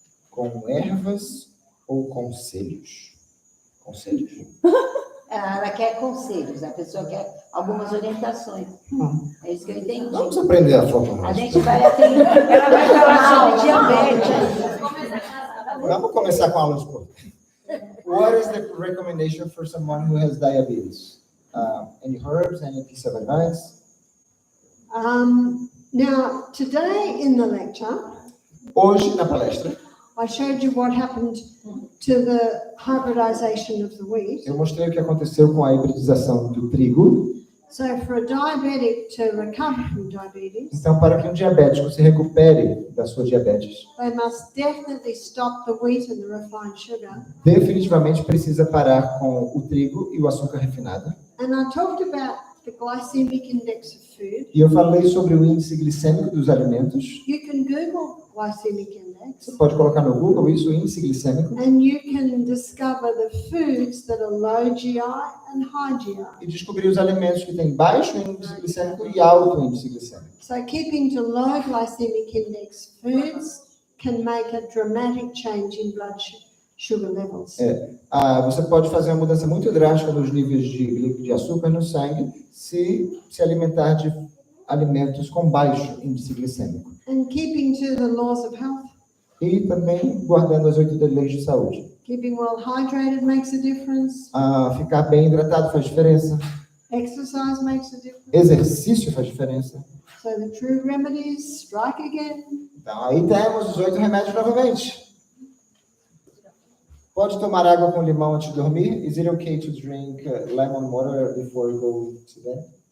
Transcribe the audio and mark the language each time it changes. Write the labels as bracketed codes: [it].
[pt] Com ervas ou conselhos? Conselhos. Ela quer conselhos, a pessoa quer algumas orientações. É isso que eu entendi. Vamos aprender a fórmula. A gente vai atender, ela vai falar sobre diabetes. Vamos começar com a aula de corpo. [en] What is the recommendation for someone who has diabetes? Any herbs, any piece of advice? Now, today in the lecture, [pt] Hoje, na palestra, [en] I showed you what happened to the hybridization of the wheat. [pt] eu mostrei o que aconteceu com a hibridização do trigo. [en] So for a diabetic to recover from diabetes, [pt] Então, para que um diabético se recupere da sua diabetes, [en] they must definitely stop the wheat and the refined sugar. [pt] definitivamente precisa parar com o trigo e o açúcar refinado. [en] And I talked about the glycemic index of food. [pt] E eu falei sobre o índice glicêmico dos alimentos. [en] You can Google glycemic index [pt] Você pode colocar no Google isso, o índice glicêmico, [en] and you can discover the foods that are low GI and high GI. [pt] e descobrir os alimentos que têm baixo índice glicêmico e alto índice glicêmico. [en] So keeping to low glycemic index foods can make a dramatic change in blood sugar levels. [pt] Você pode fazer uma mudança muito drástica nos níveis de açúcar no sangue se alimentar de alimentos com baixo índice glicêmico. [en] And keeping to the laws of health. [pt] E também guardando as 8 leis de saúde. [en] Keeping well hydrated makes a difference. [pt] Ficar bem hidratado faz diferença. [en] Exercise makes a difference. [pt] Exercício faz diferença. [en] So the true remedies strike again. [pt] Então, aí temos os 8 remédios novamente. Pode tomar água com limão antes de dormir? [en] Is it okay to drink lemon water before you go to bed?